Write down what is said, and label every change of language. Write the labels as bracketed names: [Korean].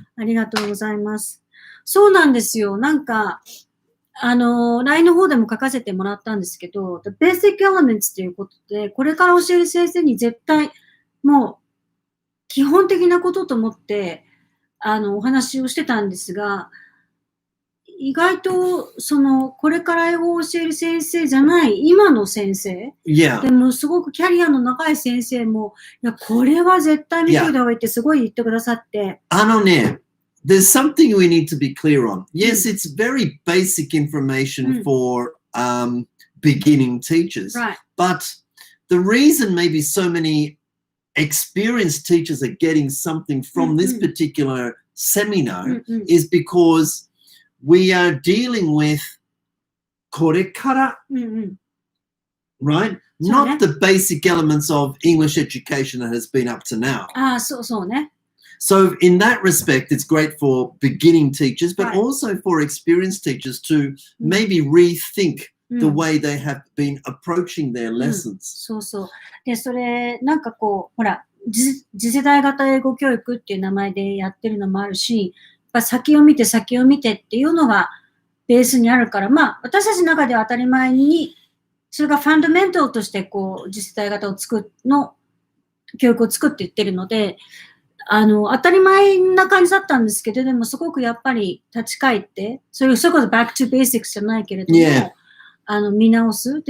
[Japanese] ありがとうございます。そうなんですよ。なんか、LINE の方でも書かせてもらったんですけど、The Basic Elements ということで、これから教える先生に絶対、もう、基本的なことと思って、お話をしてたんですが、意外と、これから英語を教える先生じゃない、今の先生。 [English] Yeah. [Japanese] でも、すごくキャリアの長い先生も、いや、これは絶対見ておいた方がいいってすごい言ってくださって。 [English] There's something we need to be clear on. Yes, it's very basic information for beginning teachers. Right. But the reason maybe so many experienced teachers are getting something from this particular seminar is because we are dealing with [Japanese] これから [English] right? Not the basic elements of English education that has been up to now. [Japanese] そうね。 [English] So in that respect, it's great for beginning teachers, but also for experienced teachers to maybe rethink the way they have been approaching their lessons. [Japanese] そうそう。で、それ、なんかこう、ほら、次世代型英語教育っていう名前でやってるのもあるし、やっぱ先を見てっていうのがベースにあるから、まあ、私たちの中では当たり前に、それがファンダメンタルとして、こう、次世代型を教育を作っていってるので、当たり前な感じだったんですけど、でもすごくやっぱり立ち返って、それこそ [English] back to basics [Japanese] じゃないけれども、見直す。